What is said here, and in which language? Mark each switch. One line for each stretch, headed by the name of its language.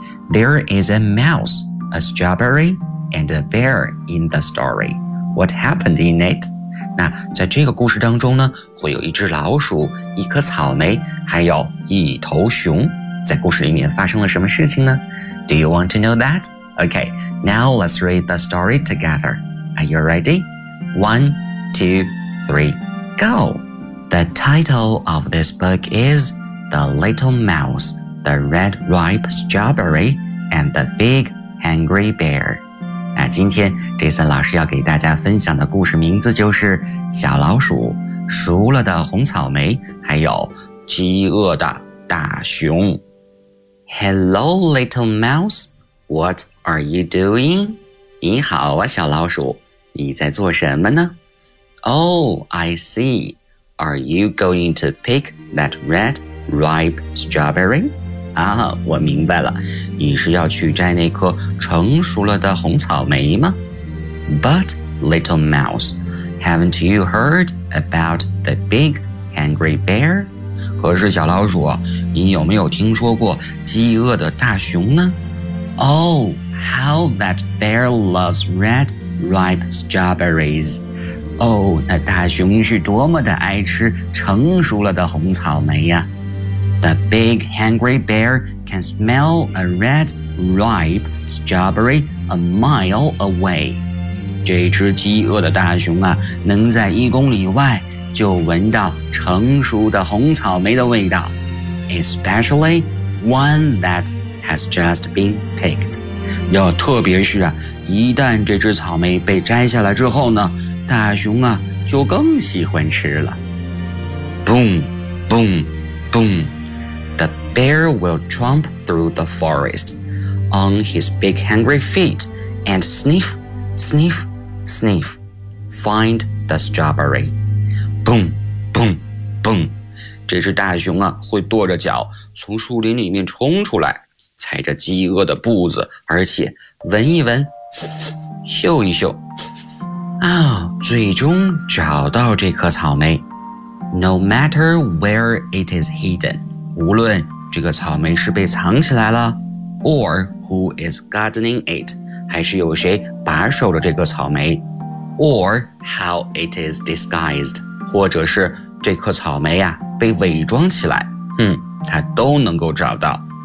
English: There is a mouse, a strawberry, and a bear in the story. What happened in it?
Chinese: 那在这个故事当中呢，会有一只老鼠、一颗草莓，还有一头熊。在故事里面发生了什么事情呢 ？
English: Do you want to know that? Okay, now let's read the story together. Are you ready? 1, 2, 3, go! The title of this book is The Little Mouse, The Red Ripe Strawberry, and The Big Hungry Bear.
Chinese: 那今天这次老师要给大家分享的故事名字就是小老鼠、熟了的红草莓还有饥饿的大熊。
English: Hello, little mouse. What are you doing?
Chinese: 你好啊，小老鼠。你在做什么呢？
English: Oh, I see. Are you going to pick that red ripe strawberry?
Chinese: 啊，我明白了，你是要去摘那颗成熟了的红草莓吗？
English: But, little mouse, haven't you heard about the big hungry bear?
Chinese: 可是小老鼠，你有没有听说过饥饿的大熊呢？
English: Oh, how that bear loves red ripe strawberries.
Chinese: Oh, 那大熊是多么的爱吃成熟了的红草莓呀。
English: The big hungry bear can smell a red ripe strawberry a mile away.
Chinese: 这只饥饿的大熊啊，能在一公里外就闻到成熟的红草莓的味道。
English: Especially one that has just been picked.
Chinese: 要特别是啊，一旦这只草莓被摘下来之后呢，大熊啊就更喜欢吃了。
English: Boom, boom, boom. The bear will tromp through the forest on his big hungry feet and sniff, sniff, sniff, find the strawberry. Boom, boom, boom.
Chinese: 这只大熊啊，会跺着脚从树林里面冲出来，踩着饥饿的步子，而且闻一闻，嗅一嗅，啊，最终找到这颗草莓。
English: No matter where it is hidden.
Chinese: 无论这个草莓是被藏起来了
English: or who is gardening it,
Chinese: 还是有谁把守着这个草莓
English: or how it is disguised,
Chinese: 或者是这颗草莓啊被伪装起来它都能够找到。